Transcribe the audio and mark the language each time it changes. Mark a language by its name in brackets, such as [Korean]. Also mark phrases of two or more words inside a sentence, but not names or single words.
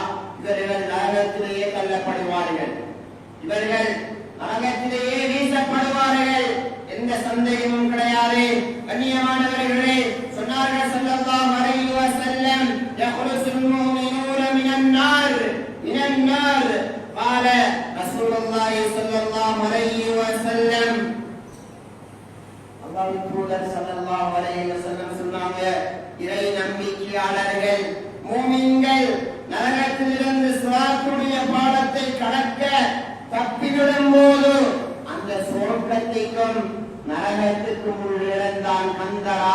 [Tamil] இவர்கள் நரகத்திலேயே தள்ளப்படுவார்கள், இவர்கள் நரகத்திலேயே வீசப்படுவார்கள், எந்த சந்தேகமும் கிடையாது. கண்ணியமானவர்களே, சொன்னார்கள் [Arabic] صلى الله عليه وسلم يخلص المؤمنون من النار قال رسول الله صلى الله عليه وسلم. [Tamil] அல்லாஹ்வின் தூதர் [Arabic] صلى الله عليه وسلم [Tamil] சொன்னாங்க, இறை நம்பிக்கையாளர்கள் மூமின்கள் நரகத்திலிருந்து சிராத்துடைய பாலத்தை கடக்க தப்பிவிடும் போது அந்த சொர்க்கத்திற்கும் நரகத்திற்கும் உள்ள இடம்தான் கந்தரா.